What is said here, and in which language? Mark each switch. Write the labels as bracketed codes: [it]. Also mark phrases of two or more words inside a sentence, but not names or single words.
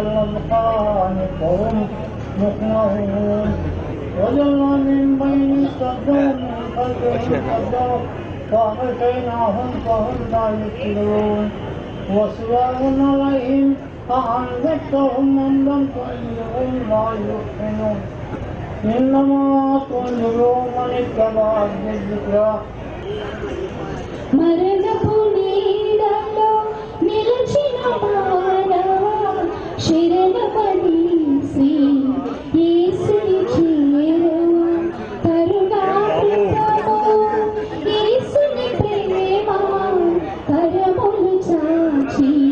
[ar] الأذقان فهم مقمحون وجعلنا من بين السدهم من خلفهم سدا فأغشيناهم فهم لا يبصرون وسواء عليهم أأنذرتهم أم لم تنذرهم لا يؤمنون إنما تنذر من اتبع الذكرى [te] మరణపు నీడలో నిలిచిన మానవా శరణపడి శ్రీ యేసుని చేరువ కరుణామృతము యేసుని ప్రేమ కరములు చాచి